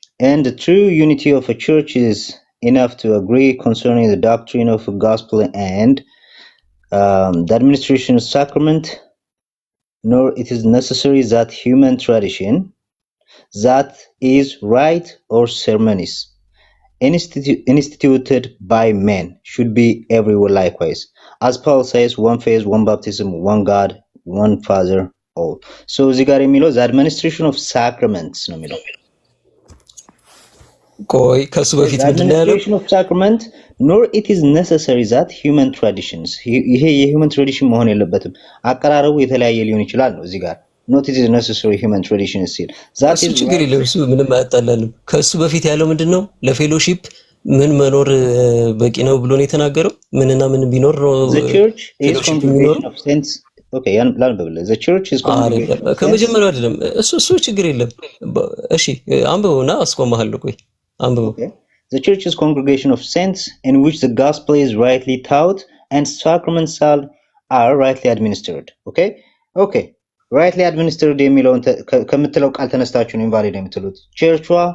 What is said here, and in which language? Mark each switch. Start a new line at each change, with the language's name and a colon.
English: And the true unity of a church is enough to agree concerning the doctrine of the gospel and the administration of sacrament, nor it is necessary that human tradition that is right or ceremonies instituted by men should be everywhere likewise. As Paul says, one faith, one baptism, one God, one Father, all.
Amharic: So እዚህ ጋር የሚለው
English: the administration of sacraments
Amharic: ነው የሚለው። ቆይ ከሱ በፊት ምንድን ነው ያለው?
English: administration of sacrament nor it is necessary that human traditions
Amharic: ይሄ የሂውመን ትራዲሽን መሆን የለበትም። አቀራረቡ የተለያየ ሊሆን ይችላል ነው እዚህ ጋር
English: not it is necessary human tradition is still that is
Amharic: ችግር የለም። እሱ ምንም አያጣላንም። ከሱ በፊት ያለው ምንድነው? ለፌሎሺፕ ምን መኖር በቂ ነው ብሎ ነው የተናገረው። ምንና ምን ቢኖር ነው
English: the church is congregation of saints. Okay ላንብብልህ the church is congregation
Amharic: ከመጀመሪያው አይደለም እሱ ችግር የለም። እሺ አንብበውና አስቆማለሁ። ቆይ አንብበው።
English: The church is congregation of saints in which the gospel is rightly taught and sacraments are rightly administered.
Amharic: Okay
English: rightly administered
Amharic: የሚለውን ከምትለው ቃል ተነስታችሁ ነው ኢንቫሊድ የምትሉት። ቸርቿ